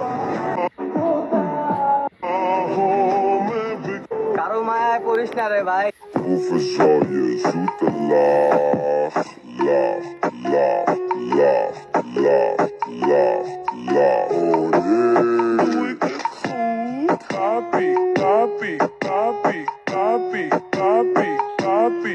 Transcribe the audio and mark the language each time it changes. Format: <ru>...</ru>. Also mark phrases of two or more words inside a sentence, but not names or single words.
<bn>কারো মায়ায় পড়িস না রে ভাই।</bn> <nl>verzorg je zoete lach, lach, lach, lach, lach, lach, lach. Oh nee. Doe ik het goed? Papi, papi, papi, papi, papi, papi.</nl>